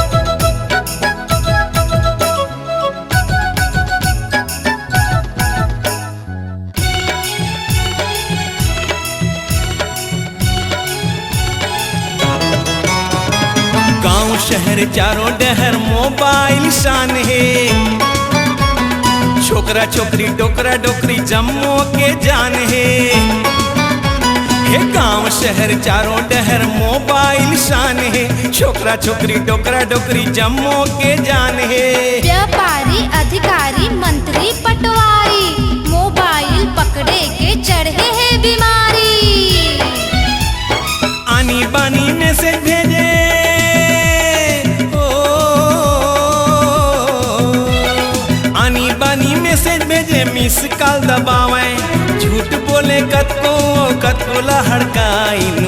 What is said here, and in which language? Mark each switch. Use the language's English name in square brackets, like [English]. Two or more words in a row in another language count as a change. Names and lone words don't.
[Chhattisgarhi] गांव शहर चारों डहर मोबाइल शान है, छोकरा छोकरी डोकरा डोकरी जम्मो के जान है। हे गांव शहर चारों डहर मोबाइल शान है, छोकरा छोकरी डोकरा डोकरी जम्मो के जान है। व्यापारी अधिकारी मंत्री पटवारी, मोबाइल पकड़े के चढ़े है बीमारी। आनी बानी मैसेज भेजे मैसेज भेजे, [English] miss call [Chhattisgarhi] दबावे, झूठ बोले कतको कतको लहड़काइन।